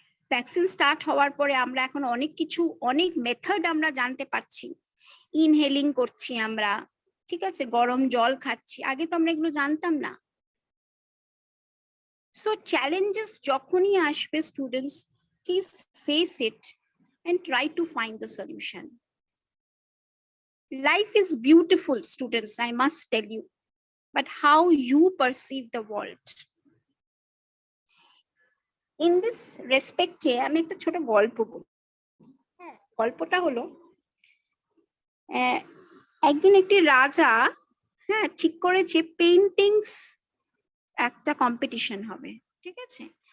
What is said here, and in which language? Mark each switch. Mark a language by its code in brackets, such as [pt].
[bn] Vaccine start হওয়ার পরে আমরা এখন অনেক কিছু, অনেক মেথড আমরা জানতে পারছি। ইনহেলিং করছি আমরা, ঠিক আছে, গরম জল খাচ্ছি, আগে তো আমরা এগুলো জানতাম না। [en] so challenges [bn] যখনই আসবে, [en] Students please face it and try to find the solution. Life is beautiful, students, I must tell you, but how you perceive the world. In this respect, [bn] আমি একটা ছোট গল্প বলি। হ্যাঁ, গল্পটা হলো, একদিন একটি রাজা ঠিক করেছে পেইন্টিংস একটা কম্পিটিশন হবে, ঠিক আছে।